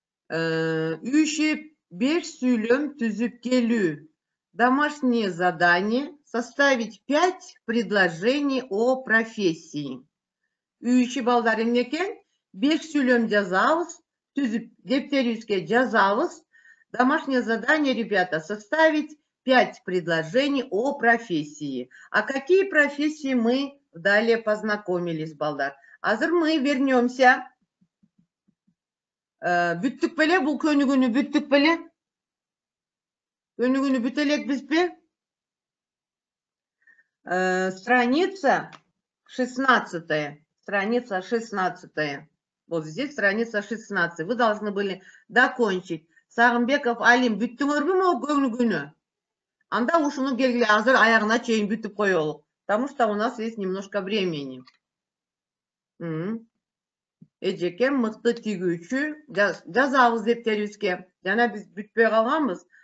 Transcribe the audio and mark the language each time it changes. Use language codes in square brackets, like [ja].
[ky] Үйши 5 сүйлөм түзүп келүү. [ru] Домашнее задание. Составить 5 предложений о профессии. [ky] Үйши балдар эмнекен? 5 сүйлөм жазабыз, түзүп дептерибизге жазабыз. [ru] Домашнее задание, ребята, составить 5 предложений о профессии. А какие профессии мы далее познакомились, балдар? Азыр мы вернемся. [ky] Бүттүк беле, бул көнүгүүнү бүттүк беле? Көнүгүүнү бүт элекпиз бе? [ru] Страница 16. Страница 16. Вот здесь страница 16. Вы должны были докончить. [ky] Сагынбеков Алим, бүттүңөрбү могу көнүгүүнү? Анда ушуну келгиле азыр аягына чейин бүтүп коелук. [ru] Потому что у нас есть немножко времени. [ky] Эжекем мыкты тигүүчү жазабыз дептерибизге. Жана биз бүтпөй калганбыз.